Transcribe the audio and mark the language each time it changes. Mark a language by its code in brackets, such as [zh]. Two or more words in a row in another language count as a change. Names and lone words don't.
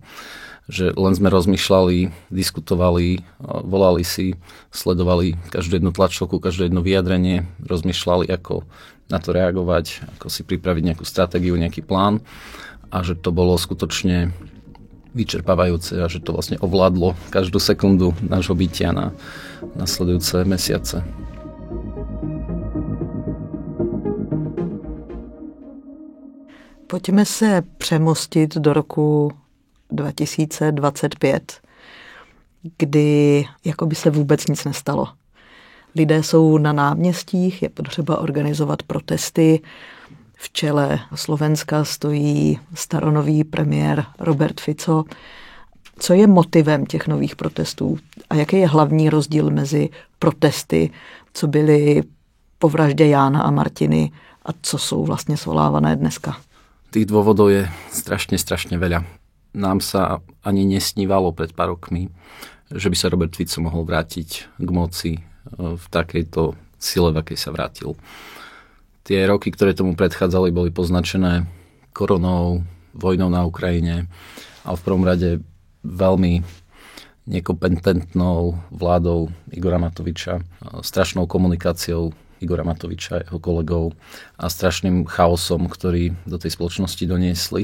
[sk] Že len sme rozmýšľali, diskutovali, volali si, sledovali každú jednu tlačovku, každé jedno vyjadrenie, rozmýšľali, ako na to reagovať, ako si pripraviť nejakú stratégiu, nejaký plán a že to bolo skutočne vyčerpávajúce a že to vlastne ovládlo každú sekundu nášho bytia na nasledujúce mesiace. [cs] Pojďme se přemostit do roku 2025, kdy jakoby se vůbec nic nestalo. Lidé jsou na náměstích, je potřeba organizovat protesty. V čele Slovenska stojí staronový premiér Robert Fico. Co je motivem těch nových protestů a jaký je hlavní rozdíl mezi protesty, co byly po vraždě Jána a Martiny a co jsou vlastně svolávané dneska? [sk] Tých dôvodov je strašne veľa. Nám sa ani nesnívalo pred pár rokmi, že by sa Robert Fico mohol vrátiť k moci v takejto sile, v akej sa vrátil. Tie roky, ktoré tomu predchádzali, boli poznačené koronou, vojnou na Ukrajine a v prvom rade veľmi nekompetentnou vládou Igora Matoviča, strašnou komunikáciou Igora Matoviča a jeho kolegov a strašným chaosom, ktorý do tej spoločnosti doniesli.